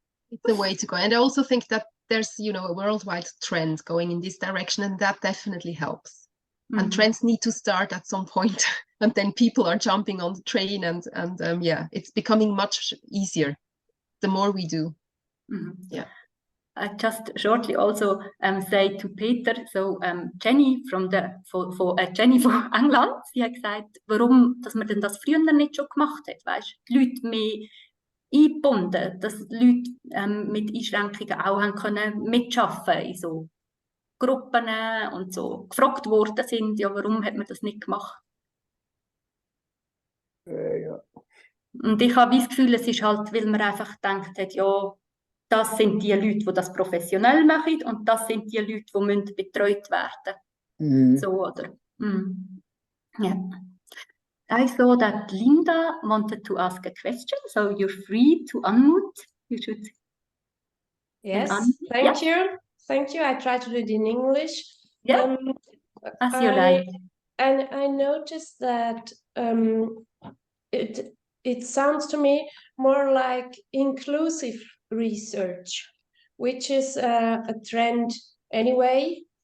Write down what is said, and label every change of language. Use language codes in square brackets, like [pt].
[en] It's the way to go. And I also think that there's, you know, a worldwide trend going in this direction, and that definitely helps. And trends need to start at some point, and then people are jumping on the train, and it's becoming much easier the more we do. Yeah. I just shortly also say to Peter, [de] so Jenny Jenny von England, sie hat gesagt, warum, dass man denn das früher nicht schon gemacht hat, weißt, die Leute mehr eingebunden, dass Leute mit Einschränkungen auch haben können mitschaffen in so Gruppen und so gefragt worden sind, ja, warum hat man das nicht gemacht? Ja. Und ich habe das Gefühl, es ist halt, weil man einfach gedacht hat, ja, das sind die Leute, die das professionell machen, und das sind die Leute, die müssen betreut werden. So, oder? Yeah. [en] I saw that Linda wanted to ask a question, so you're free to unmute. You should. Yes, thank you. Thank you. I try to do it in English. Yeah, as you like. And I noticed that it sounds to me more like inclusive research, which is a trend anyway.